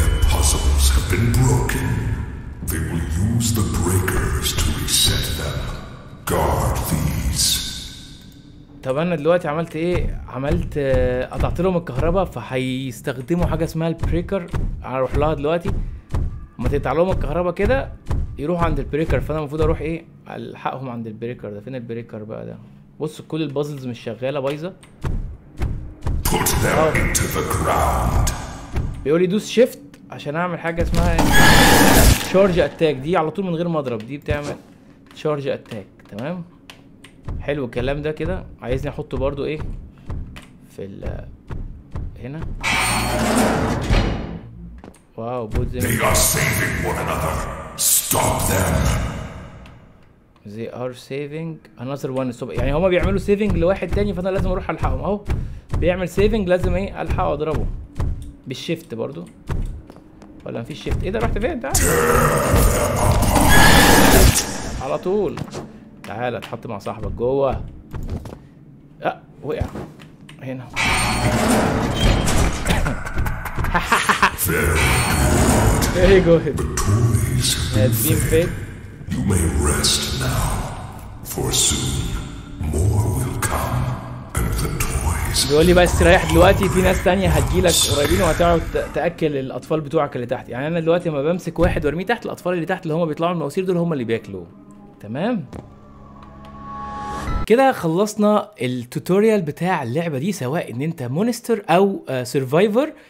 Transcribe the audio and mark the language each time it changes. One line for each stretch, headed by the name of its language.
English: Puzzles have been broken. They will use the breakers to reset them. Guard these.
Arabic: طب انا دلوقتي عملت ايه؟ عملت قطعت لهم الكهرباء، فهيستخدموا حاجه اسمها البريكر. هروح لها دلوقتي. اما تقطع لهم الكهرباء كده يروحوا عند البريكر، فانا المفروض اروح ايه؟ الحقهم عند البريكر ده. فين البريكر بقى ده؟ بص كل البازلز مش شغاله، بايظه. بيقول لي دوس شيفت عشان اعمل حاجه اسمها شارج اتاك. دي على طول من غير مضرب، دي بتعمل شارج اتاك. تمام حلو الكلام ده كده. عايزني احطه برضو ايه في هنا. واو بوت.
English: They are saving one another. Stop them. They are saving another one.
Arabic: يعني هما بيعملوا سيفنج لواحد تاني، فانا لازم اروح الحقهم. اهو بيعمل سيفنج، لازم ايه الحقه واضربه بالشيفت برضو. ولا مفيش شيفت؟ ايه ده؟ رحت فين؟ تعالى على طول. تعالى اتحط مع صاحبك جوه. وقع هنا.
English: Very good. Has been fed. You may rest now, for soon more will come, and the toys.
Arabic: بيقول لي بس ريح دلوقتي، في ناس تانية هتجيلك قريبين وهتقعد تاكل الاطفال بتوعك اللي تحت. يعني انا دلوقتي لما بمسك واحد وارميه تحت، الاطفال اللي تحت اللي هم بيطلعوا من المواسير دول هم اللي بياكلوه. تمام كده خلصنا التوتوريال بتاع اللعبه دي، سواء ان انت مونستر او سرفايفر.